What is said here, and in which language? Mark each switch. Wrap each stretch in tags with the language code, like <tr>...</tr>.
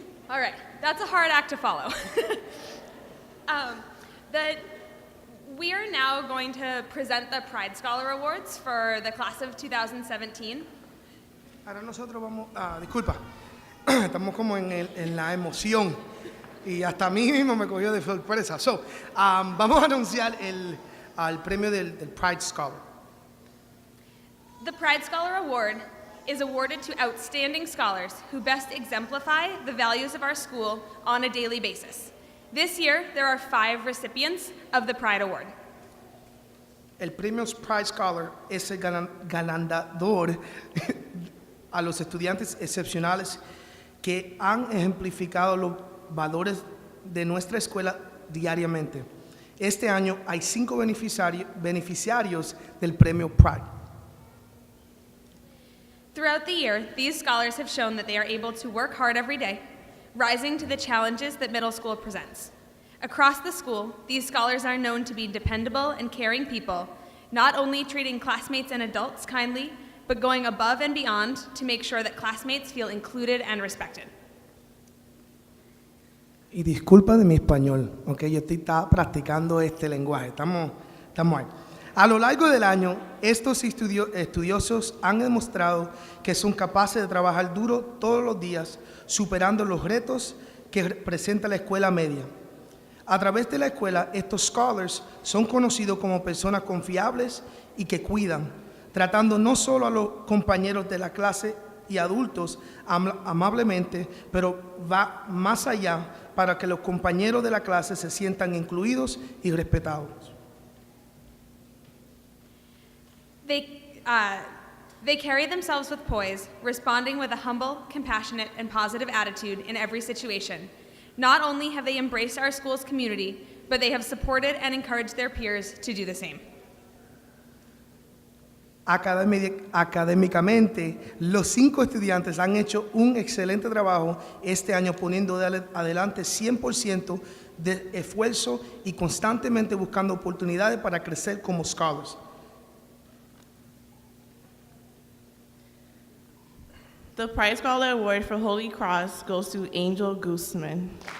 <en>All right, that's a hard act to follow. We are now going to present the Pride Scholar Awards for the class of 2017.</en> <es>Ahora nosotros vamos, disculpa, estamos como en la emoción y hasta a mí mismo me cogió de sorpresa. Vamos a anunciar el premio del Pride Scholar.</es> <en>The Pride Scholar Award is awarded to outstanding scholars who best exemplify the values of our school on a daily basis. This year, there are 5 recipients of the Pride Award.</en> <es>El premio Pride Scholar es el galardonador a los estudiantes excepcionales que han ejemplificado los valores de nuestra escuela diariamente. Este año hay 5 beneficiarios del premio Pride.</es> <en>Throughout the year, these scholars have shown that they are able to work hard every day, rising to the challenges that middle school presents. Across the school, these scholars are known to be dependable and caring people, not only treating classmates and adults kindly, but going above and beyond to make sure that classmates feel included and respected.</en> <es>Y disculpa de mi español, ok, yo estaba practicando este lenguaje, estamos ahí. A lo largo del año, estos estudiosos han demostrado que son capaces de trabajar duro todos los días, superando los retos que presenta la escuela media. A través de la escuela, estos scholars son conocidos como personas confiables y que cuidan, tratando no solo a los compañeros de la clase y adultos amablemente, pero va más allá para que los compañeros de la clase se sientan incluidos y respetados.</es> <en>They carry themselves with poise, responding with a humble, compassionate, and positive attitude in every situation. Not only have they embraced our school's community, but they have supported and encouraged their peers to do the same.</en> <es>Académicamente, los 5 estudiantes han hecho un excelente trabajo este año poniendo adelante 100% de esfuerzo y constantemente buscando oportunidades para crecer como scholars.</es> <en>The Prize Scholar Award for Holy Cross goes to Angel Guzman.</en>